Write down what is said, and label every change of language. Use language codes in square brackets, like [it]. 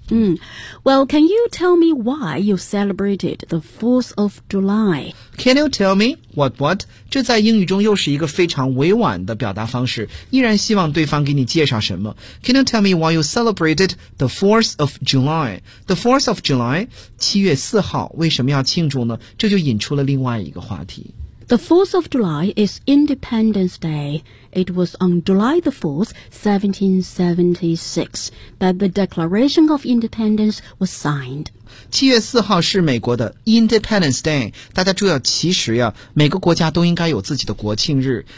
[en] Well, can you tell me why you celebrated the 4th of July? Can you tell me what what? [zh] 这在英语中又是一个非常委婉的表达方式依然希望对方给你介绍什么。 [en] Can you tell me why you celebrated the 4th of July? The 4th of July, [zh] 7月4号为什么要庆祝呢这就引出了另外一个话题。 [en] The 4th of July is Independence Day. It was on July the 4th, 1776, that the Declaration of Independence was signed. [zh] 7月4号是美国的 Independence Day. 大家注意，其实呀，每个国家都应该有自己的国庆日。